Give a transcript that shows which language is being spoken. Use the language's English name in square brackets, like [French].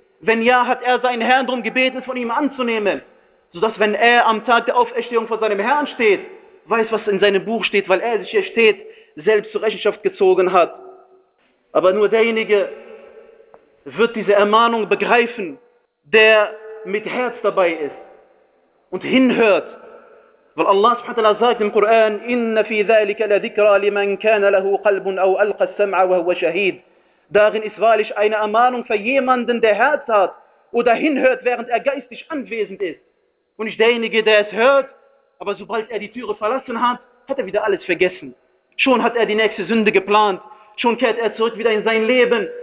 [German] Wenn ja, hat er seinen Herrn darum gebeten, es von ihm anzunehmen. Sodass, wenn er am Tag der Auferstehung vor seinem Herrn steht, weiß, was in seinem Buch steht, weil er sich hier steht, selbst zur Rechenschaft gezogen hat. Aber nur derjenige wird diese Ermahnung begreifen, der mit Herz dabei ist und hinhört. Weil Allah subhanahu wa ta'ala sagt im Koran, [Arabic] إِنَّ فِي ذَلِكَ لَذِكْرَى لِمَنْ كَانَ لَهُ قَلْبٌ أَوْ أَلْقَ السَّمْعَ وَهُوَ شَهِيدٌ. [German] Darin ist wahrlich eine Ermahnung für jemanden, der Herz hat oder hinhört, während er geistig anwesend ist. Und nicht derjenige, der es hört, aber sobald er die Türe verlassen hat, hat er wieder alles vergessen. Schon hat er die nächste Sünde geplant. Schon kehrt er zurück wieder in sein Leben.